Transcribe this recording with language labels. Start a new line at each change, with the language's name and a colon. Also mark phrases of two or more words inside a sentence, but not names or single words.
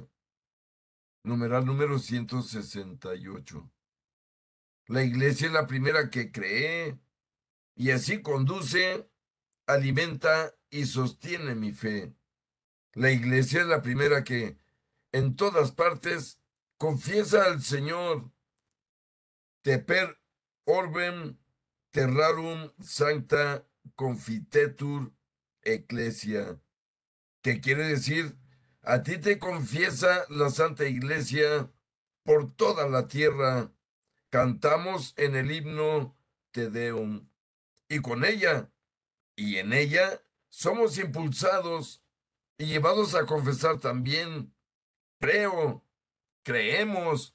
Spanish: Numeral número 168. La iglesia es la primera que cree y así conduce, alimenta y sostiene mi fe. La iglesia es la primera que en todas partes confiesa al Señor.
Latin: Teper orbem terrarum sancta confitetur ecclesia,
Spanish: que quiere decir, a ti te confiesa la Santa Iglesia por toda la tierra. Cantamos en el himno Te Deum, y con ella y en ella somos impulsados y llevados a confesar también, creo, creemos.